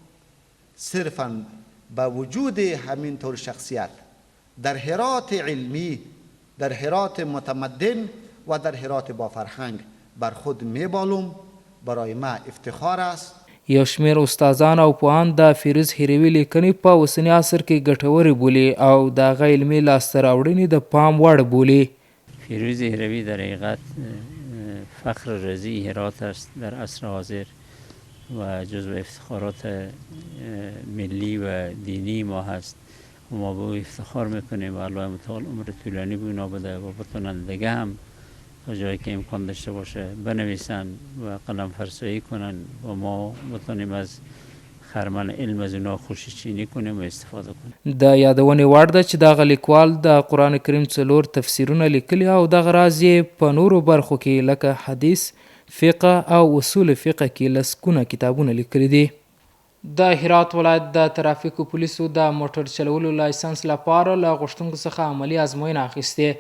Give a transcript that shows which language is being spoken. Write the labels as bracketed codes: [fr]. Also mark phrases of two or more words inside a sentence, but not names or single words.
[fa] صرفاً با وجود همین طور شخصیت در هرات علمی، در هرات متمدن و در هرات با فرهنگ بر خود میبالم. برای ما افتخار است. [ps] یو شمېر استادان او پوهان د فیروز هروي لیکنې په اوسني عصر کې ګټورې بولي او د هغه علمي لاسته راوړنې د پام وړ بولي. [fa] فیروز هروی در حقیقت فخر رضی هرات است در عصر حاضر و جزو افتخارات ملی و دینی ما هست و ما به او افتخار میکنیم و الله متعال عمر طولانی به اونا بده و بتونن دیگه هم تا جایی که امکان داشته باشه بنویسن و قلم فرسایی کنن و ما بتونیم از خرمن علم از اونا خوشچینی کنیم و استفاده کنیم. [ps] د یادونې وړ ده چې دغه لیکوال د قرآن کریم 4 تفسیرونه لیکلي او دغه راز یې په نورو برخو کې لکه حدیث، فقه او اصول فقه کې لسګونه کتابونه لیکلي دي. د هرات ولایت د ترافیکو پولیسو د موټر چلولو لایسنس لپاره له غوښتونکو څخه عملي ازموینه اخیستې.